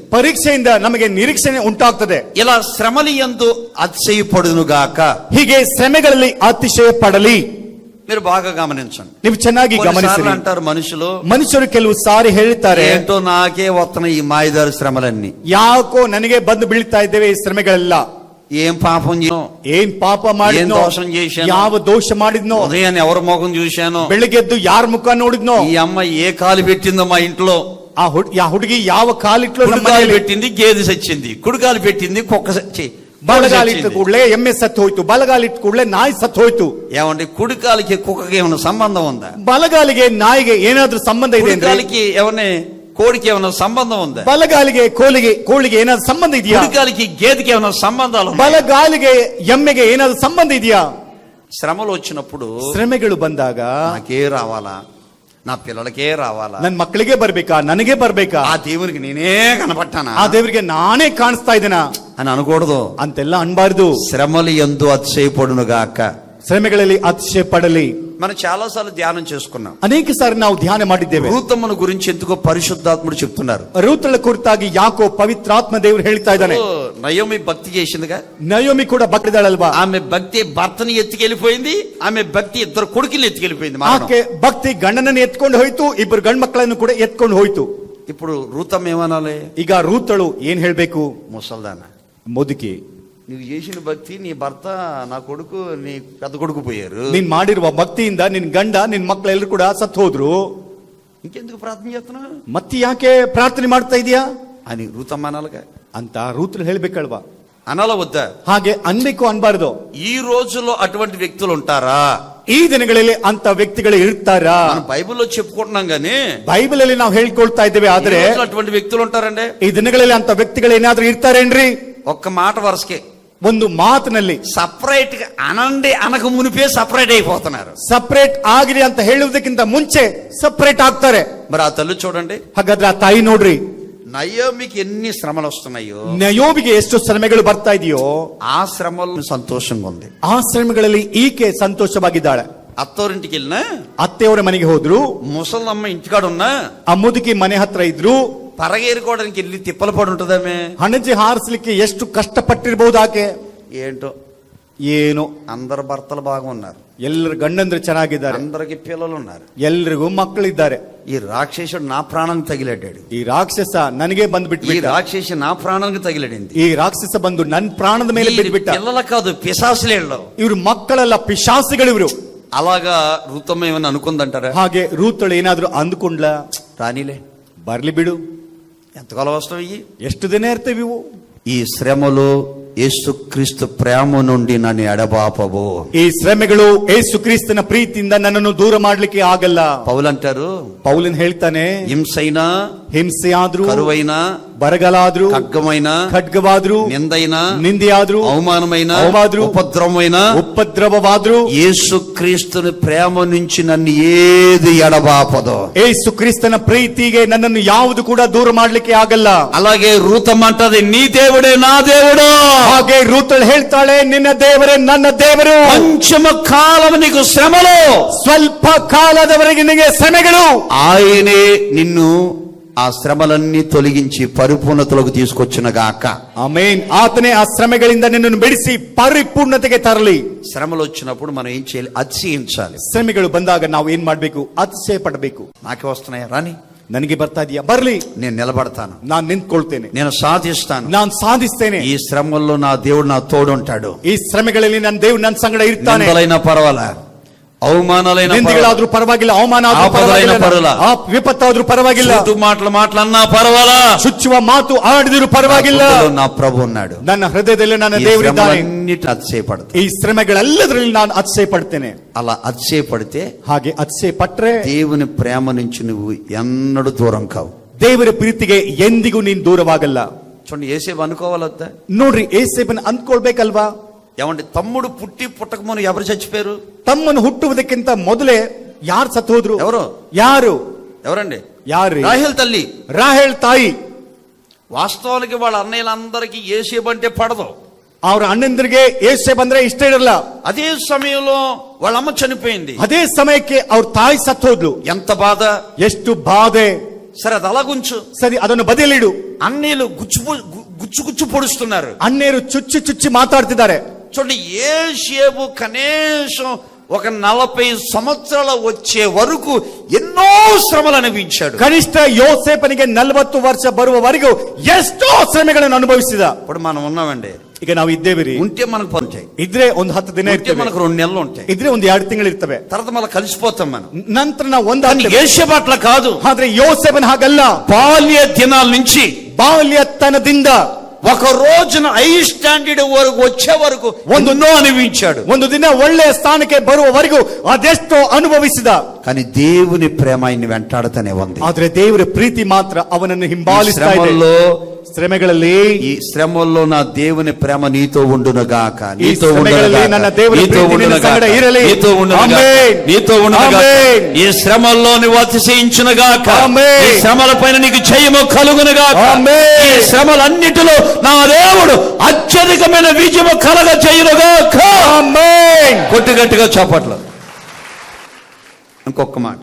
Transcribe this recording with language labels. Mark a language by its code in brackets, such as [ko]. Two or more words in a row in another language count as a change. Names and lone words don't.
[kn] ಪರೀಕ್ಷೆಯಿಂದ ನಮಗೆ ನಿರೀಕ್ಷಣೆ ಉಂಟಾಗ್ತದೆ. [te] ఇలా శ్రమలు యందు అతిశయపడునుగాక. [kn] ಹೀಗೆ ಶ್ರಮೆಗಳಲ್ಲಿ ಅತಿಶಯ ಪಡಲಿ. [te] మీరు బాగా గమనించండి. [kn] ನೀವು ಚೆನ್ನಾಗಿ [te] కొన్నిసార్లు [kn] ಗಮನಿಸಿ. [te] అంటారు మనుషులు, [kn] ಮನುಷ್ಯರು ಕೆಲವು ಸಾರಿ ಹೇಳ್ತಾರೆ, [te] ఏంటో నాకే వస్తున్నాయి ఈ మాయదారి శ్రమలన్నీ, [kn] ಯಾಕೋ ನನಗೆ ಬಂದು ಬೀಳ್ತಾ ಇದ್ದೇವೆ ಈ ಶ್ರಮೆಗಳೆಲ್ಲ. [te] ఏం పాపం చేశానో, [kn] ಏನ್ ಪಾಪ ಮಾಡಿದ್ನೋ, [te] ఏన్ దోష చేశానೋ, [kn] ಯಾವ ದೋಷ ಮಾಡಿದ್ನೋ, [te] ఉదయాన్ని ఎవరి ముఖం చూశానో, [kn] ಬೆಳಿಗ್ಗೆದ್ದು ಯಾರ ಮುಖ ನೋಡಿದ್ನೋ, [te] ఈ అమ్మాయి ఏ కాలు పెట్టిందో మా ఇంట్లో, [kn] ಆ ಹುಡುಗಿ ಯಾವ ಕಾಲಿಟ್ಲು ನಮ್ಮ [te] కుడికాలు [kn] ಮನೆಯಲ್ಲಿ. [te] పెట్టింది గేదె చచ్చింది, కుడికాలు పెట్టింది కుక్క [kn] ಬಲಗಾಲಿಟ್ಟ ಕೂಡಲೇ ಎಮ್ಮೆ ಸತ್ತು ಹೋಯ್ತು, ಬಲಗಾಲಿಟ್ಟ ಕೂಡಲೇ ನಾಯಿ ಸತ್ತು ಹೋಯ್ತು. [te] ఏమండి కుడికాలికి కుక్కకి ఏమైనా సంబంధం ఉందా? [kn] ಬಲಗಾಲಿಗೆ ನಾಯಿಗೆ ಏನಾದ್ರೂ ಸಂಬಂಧ ಇದೆ ಅಂದ್ರೆ? [te] కుడికాలికి ఏమైనా కోడికి ఏమైనా సంబంధం ఉందా? [kn] ಬಲಗಾಲಿಗೆ ಕೋಳಿಗೆ ಏನಾದ್ರೂ ಸಂಬಂಧ ಇದೆಯಾ? [te] కుడికాలికి గేదెకి ఏమైనా సంబంధాలు ఉన్నాయా? [kn] ಬಲಗಾಲಿಗೆ ಎಮ್ಮೆಗೆ ಏನಾದ್ರೂ ಸಂಬಂಧ ಇದೆಯಾ? [te] శ్రమలు వచ్చినప్పుడు [kn] ಶ್ರಮೆಗಳು ಬಂದಾಗ [te] నాకే రావాలా, నా పిల్లలకే రావాలా, [kn] ನನ್ ಮಕ್ಕಳಿಗೆ ಬರ್ಬೇಕಾ, ನನಗೆ ಬರ್ಬೇಕಾ, [te] ఆ దేవునికి నేనే కనపట్టానా, [kn] ಆ ದೇವರಿಗೆ ನಾನೇ ಕಾಣಿಸ್ತಾ ಇದ್ದೇನಾ [te] అని అనకూడదు. [kn] ಅಂತೆಲ್ಲ ಅನ್ಬಾರ್ದು. [te] శ్రమలు యందు అతిశయపడునుగాక. [kn] ಶ್ರಮೆಗಳಲ್ಲಿ ಅತಿಶಯ ಪಡಲಿ. [te] మనం చాలా సార్లు ధ్యానం చేసుకున్నాం. [kn] ಅನೇಕ ಸಾರಿ ನಾವು ಧ್ಯಾನ ಮಾಡಿದ್ದೇವೆ. [te] రూతమ్మను గురించి ఎందుకో పరిశుద్ధాత్ముడు చెప్తున్నారు. [kn] ರೂತಳ ಕುರಿತಾಗಿ ಯಾಕೋ ಪವಿತ್ರಾತ್ಮ ದೇವರು ಹೇಳ್ತಾ ಇದ್ದಾನೆ. [te] నయోమి భక్తి చేసిందిగా, [kn] ನಯೋಮಿ ಕೂಡ ಭಕ್ತಿದಾಳಲ್ವಾ? [te] ఆమె భక్తి భర్తని ఎత్తుకెళ్ళిపోయింది, ఆమె భక్తి ఇద్దరు కొడుకుల్ని ఎత్తుకెళ్ళిపోయింది. [kn] ಆಕೆ ಭಕ್ತಿ ಗಂಡನನ್ನು ಎತ್ಕೊಂಡು ಹೋಯ್ತು, ಇಬ್ಬರು ಗಂಡು ಮಕ್ಕಳನ್ನು ಕೂಡ ಎತ್ಕೊಂಡು ಹೋಯ್ತು. [te] ఇప్పుడు రూతమ్మ ఏమనాలి? [kn] ಈಗ ರೂತಳು ಏನ್ ಹೇಳ್ಬೇಕು? [te] ముసల్దాన, [kn] ಮುದುಕಿ. [te] నువ్వు చేసిన భక్తి నీ భర్త, నా కొడుకు, నీ పెద్ద కొడుకు పోయారు. [kn] ನೀನ್ ಮಾಡಿರುವ ಭಕ್ತಿಯಿಂದ ನಿನ್ ಗಂಡ ನಿನ್ ಮಕ್ಕಳೆಲ್ಲರೂ ಕೂಡ ಸತ್ತು ಹೋದ್ರು. [te] ఇంకెందుకు ప్రార్థన చేస్తున్నావు [kn] ಮತ್ತೆ ಯಾಕೆ ಪ್ರಾರ್ಥನೆ ಮಾಡ್ತಾ ಇದೀಯಾ [te] అని రూతమ్మ అనాలిగా. [kn] ಅಂತ ರೂತರು ಹೇಳ್ಬೇಕಲ್ವಾ? [te] అనాల వద్దా? [kn] ಹಾಗೆ ಅನ್ಬೇಕು ಅನ್ಬಾರ್ದು. [te] ఈ రోజుల్లో అటువంటి వ్యక్తులు ఉంటారా? [kn] ಈ ದಿನಗಳಲ್ಲಿ ಅಂತ ವ್ಯಕ್ತಿಗಳು ಇರ್ತಾರಾ? [te] మనం బైబిల్లో చెప్పుకుంటున్నాం గానీ [kn] ಬೈಬಲ್ ಅಲ್ಲಿ ನಾವು ಹೇಳ್ಕೊಳ್ತಾ ಇದ್ದೇವೆ, ಆದ್ರೆ [te] ఈ రోజుల్లో అటువంటి వ్యక్తులు ఉంటారండి. [kn] ಈ ದಿನಗಳಲ್ಲಿ ಅಂತ ವ್ಯಕ್ತಿಗಳು ಏನಾದ್ರೂ ಇರ್ತಾರೇನ್ರಿ? [te] ఒక్క మాట వరుసకే [kn] ಒಂದು ಮಾತಿನಲ್ಲಿ [te] సపరేట్ గా అనండి అనక మునిపే సపరేట్ అయిపోతున్నారు. [kn] ಸಪರೇಟ್ ಆಗಿರಿ ಅಂತ ಹೇಳುವುದಕ್ಕಿಂತ ಮುಂಚೆ ಸಪರೇಟ್ ಆಗ್ತಾರೆ. [te] మరి ఆ తల్లి చూడండి, [kn] ಹಾಗಾದ್ರೆ ಆ ತಾಯಿ ನೋಡ್ರಿ, [te] నయోమికి ఎన్ని శ్రమలు వస్తున్నాయో, [kn] ನಯೋಬಿಗೆ ಎಷ್ಟು ಶ್ರಮೆಗಳು ಬರ್ತಾ ಇದೆಯೋ [te] ఆ శ్రమల్లో సంతోషంగా ఉంది. [kn] ಆ ಶ್ರಮೆಗಳಲ್ಲಿ ಈಕೆ ಸಂತೋಷವಾಗಿದ್ದಾಳೆ. [te] అత్తోరింటికి వెళ్ళినా, [kn] ಅತ್ತೆಯವರ ಮನೆಗೆ ಹೋದ್ರು, [te] ముసలమ్మ ఇంటికాడ ఉన్నా, [kn] ಆ ಮುದುಕಿ ಮನೆ ಹತ್ರ ಇದ್ರು, [te] పరగేరుకోవడానికి వెళ్ళి తిప్పలు పడి ఉంటుందామే. [kn] ಹಣಜಿ ಹಾರಿಸ್ಲಿಕ್ಕೆ ಎಷ್ಟು ಕಷ್ಟಪಟ್ಟಿರ್ಬಹುದು ಆಕೆ. [te] ఏంటో [kn] ಏನು, [te] అందరు భర్తలు బాగున్నారు, [kn] ಎಲ್ಲರ ಗಂಡಂದ್ರು ಚೆನ್ನಾಗಿದ್ದಾರೆ, [te] అందరికి పిల్లలు ఉన్నారు, [kn] ಎಲ್ರಿಗೂ ಮಕ್ಕಳಿದ್ದಾರೆ. [te] ఈ రాక్షసుడు నా ప్రాణానికి తగిలాడాడు, [kn] ಈ ರಾಕ್ಷಸ ನನಗೆ [te] ఈ [kn] ಬಂದ್ಬಿಟ್ಟು, [te] రాక్షసి నా ప్రాణానికి తగిలాడింది. [kn] ಈ ರಾಕ್ಷಸ ಬಂದು ನನ್ನ ಪ್ರಾಣದ ಮೇಲೆ ಬಿದ್ದುಬಿಟ್ಟ. [te] పిల్లలు కాదు, పిశాసులేళ్ళు. [kn] ಇವ್ರು ಮಕ್ಕಳೆಲ್ಲ ಪಿಶಾಸಿಗಳು ಇವರು. [te] అలాగా ఋతమ్మ ఏమన్నా అనుకుందంటారా? [kn] ಹಾಗೆ ರೂತಳು ಏನಾದ್ರೂ ಅಂದುಕೊಂಡ್ಲ? [te] రానిలే, [kn] ಬರ್ಲಿ ಬಿಡು, [te] ఎంతకాలం వస్తావు ఇవి? [kn] ಎಷ್ಟು ದಿನ ಇರ್ತೇವೆ ಇವು? [te] ఈ శ్రమలు యేసుక్రీస్తు ప్రేమ నుండి నన్ను ఎడబాపవు. [kn] ಈ ಶ್ರಮೆಗಳು ಯೇಸು ಕ್ರಿಸ್ತನ ಪ್ರೀತಿಯಿಂದ ನನ್ನನ್ನು ದೂರ ಮಾಡ್ಲಿಕ್ಕೆ ಆಗಲ್ಲ. [te] పౌలు అంటారు, [kn] ಪೌಲನ್ ಹೇಳ್ತಾನೆ, [te] హింసైనా, [kn] ಹಿಂಸೆ ಆದ್ರೂ, [te] కరువైనా, [kn] ಬರಗಾಲಾದ್ರೂ, [te] ఖడ్గమైనా, [kn] ಖಡ್ಗವಾದ್ರೂ, [te] నిందైనా, [kn] ನಿಂದೆಯಾದ್ರೂ, [te] అవమానమైన, [kn] అవమానాದ್ರೂ, [te] ఉపద్రవమైన, [kn] ಉಪದ್ರವವಾದ್ರೂ, [te] యేసుక్రీస్తుని ప్రేమ నుంచి నన్ను ఏది ఎడబాపదు. [kn] ಯೇಸು ಕ್ರಿಸ್ತನ ಪ್ರೀತಿಗೆ ನನ್ನನ್ನು ಯಾವುದು ಕೂಡ ದೂರ ಮಾಡ್ಲಿಕ್ಕೆ ಆಗಲ್ಲ. [te] అలాగే రూతమ్మ అంటది, నీ దేవుడే నా దేవుడు. [kn] ಹಾಗೆ ರೂತಳು ಹೇಳ್ತಾಳೆ, ನಿನ್ನ ದೇವರೇ ನನ್ನ ದೇವರು. [te] కొంచెమ కాలం నీకు శ్రమలు, [kn] ಸ್ವಲ್ಪ ಕಾಲದವರೆಗೆ ನಿನಗೆ ಶ್ರಮೆಗಳು. [te] ఆయనే నిన్ను ఆ శ్రమలన్నీ తొలగించి పరిపూర్ణతలోకి తీసుకొచ్చిన గాక. [kn] ಆಮೇನ್. ಆತನೇ ಆ ಶ್ರಮೆಗಳಿಂದ ನಿನ್ನನ್ನು ಬಿಡಿಸಿ ಪರಿಪೂರ್ಣತೆಗೆ ತರಲಿ. [te] శ్రమలు వచ్చినప్పుడు మనం ఏం చేయాలి? అతిశయించాలి. [kn] ಶ್ರಮೆಗಳು ಬಂದಾಗ ನಾವು ಏನ್ ಮಾಡ್ಬೇಕು? ಅತಿಶಯ ಪಡಬೇಕು. [te] నాకే వస్తున్నాయా? రాని, [kn] ನನಗೆ ಬರ್ತಾ ಇದೆಯಾ? ಬರ್ಲಿ, [te] నేను నిలబడతాను, [kn] ನಾನ್ ನಿಂತ್ಕೊಳ್ತೇನೆ, [te] నేను సాధిస్తాను. [kn] ನಾನ್ ಸಾಧಿಸ್ತೇನೆ. [te] ఈ శ్రమల్లో నా దేవుడు నా తోడుంటాడు. [kn] ಈ ಶ್ರಮೆಗಳಲ್ಲಿ ನನ್ನ ದೇವ್ರು ನನ್ನ ಸಂಗಡ ಇರ್ತಾನೆ. [te] నిందలైనా పర్వాలా, అవమానాలైనా [kn] ನಿಂದೆಗಳಾದ್ರೂ ಪರವಾಗಿಲ್ಲ, ಅವಮಾನ ಆದ್ರೂ ಆಪದಲೈನ ಪರವಾಗಿಲ್ಲ, ವಿಪತ್ತಾದ್ರೂ ಪರವಾಗಿಲ್ಲ, [te] మాటలన్నా పర్వాలా, [kn] ಚುಚ್ಚುವ ಮಾತು ಆಡಿದ್ರು ಪರವಾಗಿಲ್ಲ, [te] నా ప్రభు ఉన్నాడు. [kn] ನನ್ನ ಹೃದಯದಲ್ಲಿ ನನ್ನ ದೇವರಿದ್ದಾನೆ. [te] అతిశయపడతాను. [kn] ಈ ಶ್ರಮೆಗಳೆಲ್ಲದರಲ್ಲಿ ನಾನು ಅತಿಶಯ ಪಡ್ತೇನೆ. [te] అలా అతిశయపడితే [kn] ಹಾಗೆ ಅತಿಶಯ ಪಟ್ರೆ [te] దేవుని ప్రేమ నుంచి నువ్వు ఎన్నడూ దూరం కావు. [kn] ದೇವರ ಪ್ರೀತಿಗೆ ಎಂದಿಗೂ ನೀನ್ ದೂರವಾಗಲ್ಲ. [te] చూడండి, ఏసేపు అనుకోవాలద్దా? [kn] ನೋಡ್ರಿ, ಏಸೇಬನ್ ಅಂದ್ಕೊಳ್ಬೇಕಲ್ವಾ? [te] ఏమంటే తమ్ముడు పుట్టి పుట్టకముందు ఎవరు చచ్చిపోయారు? [kn] ತಮ್ಮನ್ನು ಹುಟ್ಟುವುದಕ್ಕಿಂತ ಮೊದಲೇ ಯಾರು ಸತ್ತು ಹೋದ್ರು? [te] ఎవరు? [kn] ಯಾರು? [te] ఎవరండి? [kn] ಯಾರು? [te] రాహేల్ తల్లి, [kn] ರಾಹೇಲ್ ತಾಯಿ. [te] వాస్తవానికి వాళ్ళ అన్నయ్యలందరికీ ఏసేపు అంటే పడదు. [kn] ಅವ್ರ ಅಣ್ಣಂದ್ರಿಗೆ ಏಸೇಬ್ ಅಂದ್ರೆ ಇಷ್ಟ ಇರಲ್ಲ. [te] అదే సమయంలో వాళ్ళ అమ్మ చనిపోయింది. [kn] ಅದೇ ಸಮಯಕ್ಕೆ ಅವ್ರ ತಾಯಿ ಸತ್ತು ಹೋದ್ಲು. [te] ఎంత బాధ, [kn] ಎಷ್ಟು ಬಾಧೆ. [te] సరే అది అలాగుంచు. [kn] ಸರಿ, ಅದನ್ನು ಬದಿಯಲ್ಲಿಡು. [te] అన్నీలు గుచ్చు పొడుస్తున్నారు. [kn] ಅಣ್ಣೇರು ಚುಚ್ಚಿ ಚುಚ್ಚಿ ಮಾತಾಡ್ತಿದ್ದಾರೆ. [te] చూడండి, ఏసేపు కనీసం ఒక 40 సంవత్సరాల వచ్చే వరకు ఎన్నో శ్రమలు అనుభవించాడు. [kn] ಕನಿಷ್ಠ ಯೋಸೇಪನಿಗೆ 40 ವರ್ಷ ಬರುವವರೆಗೂ ಎಷ್ಟೋ ಶ್ರಮೆಗಳನ್ನು ಅನುಭವಿಸಿದ. [te] ఇప్పుడు మనం ఉన్నామండి, [kn] ಈಗ ನಾವು ಇದ್ದೇವೆ ರೀ. [te] ఉంటే మనకు పని ఉంటాయి, [kn] ಇದ್ರೆ ಒಂದು 10 ದಿನ [te] ఉంటే [kn] ಇರ್ತೇವೆ, [te] మనకు 2 నెలలు ఉంటాయి, [kn] ಇದ್ರೆ ಒಂದು 2 ತಿಂಗಳು ಇರ್ತವೆ, [te] తర్వాత మళ్ళీ కలిసిపోతాం మనం. [kn] ನಂತರ ನಾವು ಒಂದು [te] ఏసేపు అట్లా కాదు. [kn] ಆದ್ರೆ ಯೋಸೇಪನ್ ಹಾಗಲ್ಲ. [te] బాల్య దినాల నుంచి [kn] ಬಾಲ್ಯತನದಿಂದ [te] ఒక రోజున [en] high standard [te] వరకు వచ్చే వరకు ఎన్నో అనుభవించాడు. [kn] ಒಂದು ದಿನ ಒಳ್ಳೆಯ ಸ್ಥಾನಕ್ಕೆ ಬರುವವರೆಗೂ ಅದೆಷ್ಟೋ ಅನುಭವಿಸಿದ. [te] కానీ దేవుని ప్రేమ ఆయన్ని వెంటాడుతూనే ఉంది. [kn] ಆದ್ರೆ ದೇವರ ಪ್ರೀತಿ ಮಾತ್ರ ಅವನನ್ನು ಹಿಂಬಾಲಿಸ್ತಾ ಇದೆ. ಶ್ರಮೆಗಳಲ್ಲಿ, [te] ఈ శ్రమల్లో నా దేవుని ప్రేమ నీతో ఉండును గాక, [kn] ಈ [te] నీతో [kn] ಶ್ರಮೆಗಳಲ್ಲಿ ನನ್ನ ದೇವರ ಪ್ರೀತಿ ನಿನ್ನ ಸಂಗಡ ಇರಲಿ. ಆಮೆನ್. [te] నీతో ఉండును గాక. ఆమేన్. ఈ శ్రమల్లో నువ్వు అతిశయించును గాక. ఆమేన్. ఈ శ్రమల పైన నీకు జయము కలుగును గాక. ఆమేన్. ఈ శ్రమలన్నిటిలో నా దేవుడు అత్యధికమైన విజయము కలగ చేయును గాక. [kn] ಆಮೆನ್. [te] కొట్టు గట్టిగా చప్పట్లు. ఇంకొక మాట,